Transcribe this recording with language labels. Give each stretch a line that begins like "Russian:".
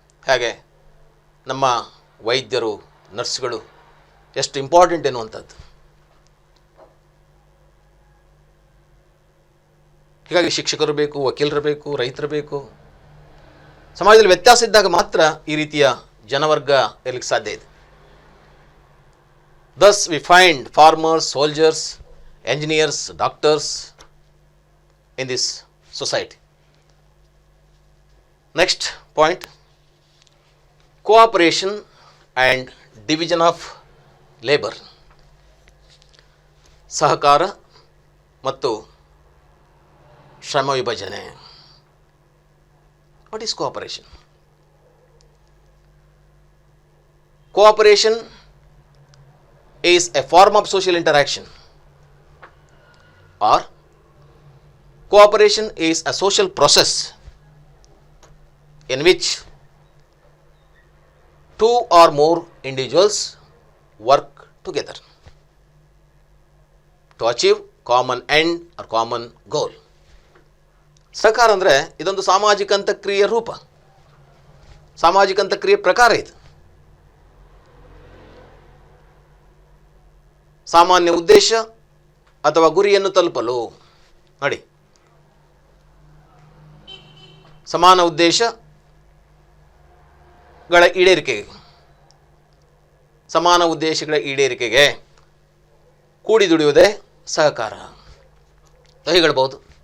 Kannada: ಹಾಗೆ ನಮ್ಮ ವೈದ್ಯರು, ನರ್ಸ್ಗಳು ಎಷ್ಟು ಇಂಪಾರ್ಟೆಂಟ್ ಎನ್ನುವಂಥದ್ದು. ಹೀಗಾಗಿ ಶಿಕ್ಷಕರು ಬೇಕು, ವಕೀಲರು ಬೇಕು, ರೈತರು ಬೇಕು. ಸಮಾಜದಲ್ಲಿ ವ್ಯತ್ಯಾಸ ಇದ್ದಾಗ ಮಾತ್ರ ಈ ರೀತಿಯ ಜನವರ್ಗ ಇರಲಿಕ್ಕೆ ಸಾಧ್ಯ ಇದೆ.
English: Thus we find farmers, soldiers, engineers, doctors in this society. Next point, cooperation and division of labor.
Kannada: ಸಹಕಾರ ಮತ್ತು ಶ್ರಮ ವಿಭಜನೆ.
English: What is cooperation? Cooperation is a form of social interaction, or cooperation is a social process in which two or more individuals work together to achieve common end or common goal.
Kannada: ಸಹಕಾರ ಅಂದರೆ ಇದೊಂದು ಸಾಮಾಜಿಕ ಅಂತಕ್ರಿಯೆ ರೂಪ, ಸಾಮಾಜಿಕ ಅಂತಕ್ರಿಯೆ ಪ್ರಕಾರ. ಇದು ಸಾಮಾನ್ಯ ಉದ್ದೇಶ ಅಥವಾ ಗುರಿಯನ್ನು ತಲುಪಲು, ನೋಡಿ, ಸಮಾನ ಉದ್ದೇಶಗಳ ಈಡೇರಿಕೆಗೆ, ಸಮಾನ ಉದ್ದೇಶಗಳ ಈಡೇರಿಕೆಗೆ ಕೂಡಿ ದುಡಿಯುವುದೇ ಸಹಕಾರ ಹೇಳ್ಬೋದು.